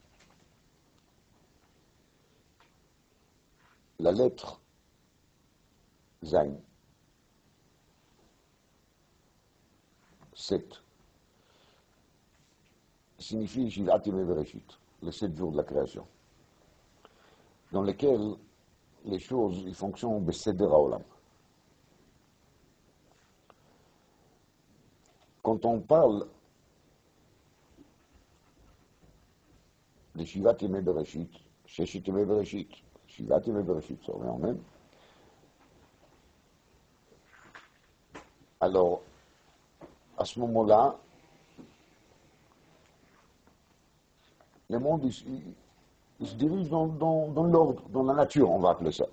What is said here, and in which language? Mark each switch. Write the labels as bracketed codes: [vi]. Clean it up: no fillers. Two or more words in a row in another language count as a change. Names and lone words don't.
[fr] La lettre Zayn, 7, signifie [he] שבעת ימי בראשית, [fr] les 7 jours de la création, dans lesquels les choses ils fonctionnent [he] בסדר העולם. Quand on parle de שבעת ימי בראשית, ששת ימי בראשית, שבעת ימי בראשית, [fr] ça revient en même. Alors, à ce moment-là, le monde il se dirige dans l'ordre, dans la nature, on va appeler ça.